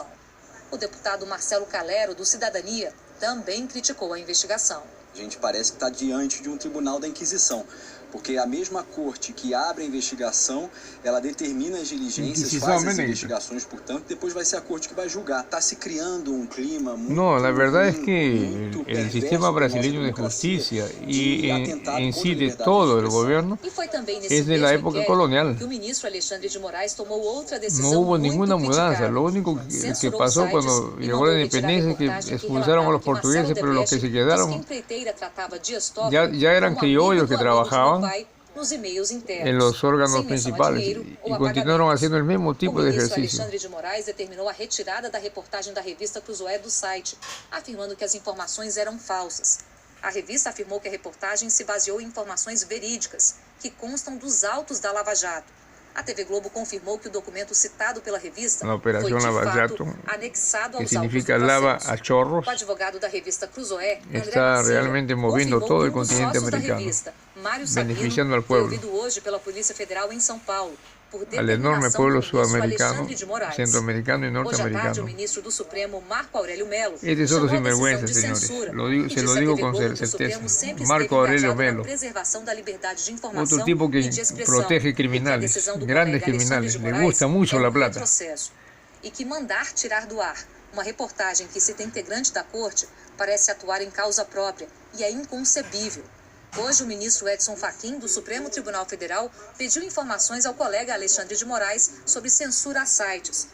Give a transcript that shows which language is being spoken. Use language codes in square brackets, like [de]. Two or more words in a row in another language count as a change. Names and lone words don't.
[pt] O deputado Marcelo Calero, do Cidadania, também criticou a investigação. A gente parece que está diante de um tribunal da Inquisição, porque a mesma corte que abre a investigação, ela determina as diligências, faz as investigações, portanto, depois vai ser a corte que vai julgar. Está se criando um clima muito... [es] No, la verdad es que el sistema brasileño de justicia y en sí de todo el gobierno es de la época colonial. No hubo ninguna mudanza, lo único que pasó cuando llegó la independencia es que expulsaron a los portugueses, pero los que se quedaron ya eran criollos que trabajaban en los órganos principales y continuaron haciendo el mismo tipo de ejercicio. [pt] Alexandre de Moraes determinou a retirada da reportagem da revista Cruzoé do site, afirmando que as informações eram falsas. A revista afirmou que a reportagem se baseou em informações verídicas, que constam dos autos da Lava Jato. A TV Globo confirmou que o documento citado pela revista foi, de fato, anexado aos autos do processo. O advogado da revista Cruzoé, [es] está realmente moviendo todo el continente americano, beneficiando al pueblo, [pt] ouvido hoje pela Polícia Federal em São Paulo, [es] por al enorme pueblo sudamericano, centroamericano y norteamericano. Este es otro sinvergüenza, señores. Se lo digo con certeza. Marco Aurelio Melo, otro tipo que protege criminales, grandes criminales. Le gusta mucho la plata. [pt] E que mandar tirar do ar uma reportagem que cita integrante da corte parece atuar em causa própria e é inconcebível. Hoje, o ministro Edson Fachin, do Supremo Tribunal Federal, pediu informações ao colega Alexandre de Moraes sobre censura a sites.